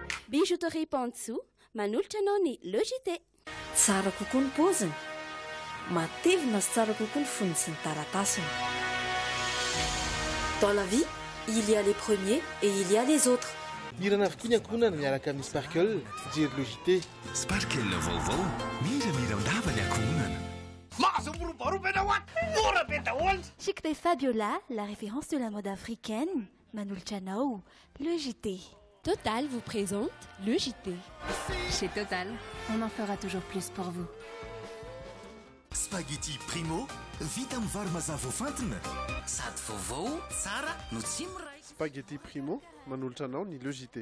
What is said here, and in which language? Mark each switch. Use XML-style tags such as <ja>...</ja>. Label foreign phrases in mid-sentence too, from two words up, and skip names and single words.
<mg>Bijouterie Pantso manolotra anao ny logité. Tsara kokoa ny paoziny, matevina sy tsara kokoa ny fonony sy ny taratasiny.</mg> <fr>Dans la vie, il y a les premiers et il y a les autres.</fr> <mg>Irana avokoa ny ankohonana miaraka amin'ny Sparkle, fijery logité. Sparkle vaovao, mira-mirandava ny ankohonana.</mg> <fr>Chic des Fabiola, la référence de la mode africaine.</fr> <mg>Manol Chanao,</mg> <fr>le JT. Total vous présente le JT. Chez Total, on en fera toujours plus pour vous.</fr> <mg>Spaghetti Primo, vita amin'ny vary mazava voafantina. Sady vaovao, tsara no tsy miray. Spaghetti Primo, manolotra anao ny logité.</mg>